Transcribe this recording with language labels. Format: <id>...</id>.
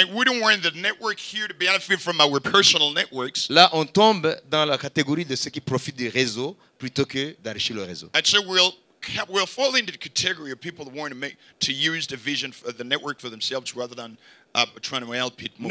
<en>we don't want the network here to benefit from our personal networks.</en> <fr>là, on tombe dans la catégorie de ceux qui profitent du réseau plutôt que d'enrichir le réseau.</fr> <en>And so we'll fall into the category of people that want to use the vision, the network for themselves rather than trying to help it move</en>